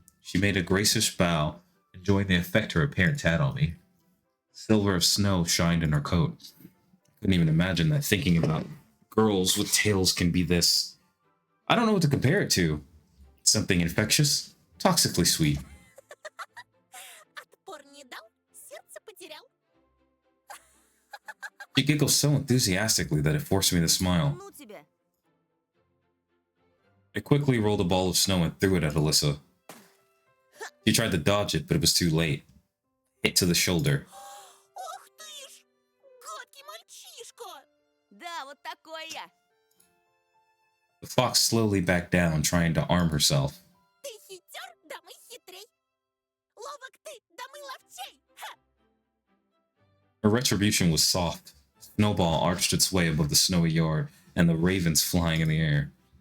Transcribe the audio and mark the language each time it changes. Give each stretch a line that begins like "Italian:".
English: She made a gracious bow, enjoying the effect her appearance had on me. Silver of snow shined in her coat. I couldn't even imagine that thinking about girls with tails can be this. I don't know what to compare it to. Something infectious, toxically sweet.
Russian: Отпор не дал, сердце потерял.
English: She giggled so enthusiastically that it forced me to smile.
Russian: Ну тебе.
English: I quickly rolled a ball of snow and threw it at Alyssa. She tried to dodge it, but it was too late. Hit to the shoulder.
Russian: Ох ты ж, гадкий мальчишка. Да, вот такой я.
English: The fox slowly backed down, trying to arm herself.
Russian: Ты хитер, да мы хитрей. Ловок ты, да мы ловчей. Ха!
English: Her retribution was soft. Snowball arched its way above the snowy yard, and the ravens flying in the air.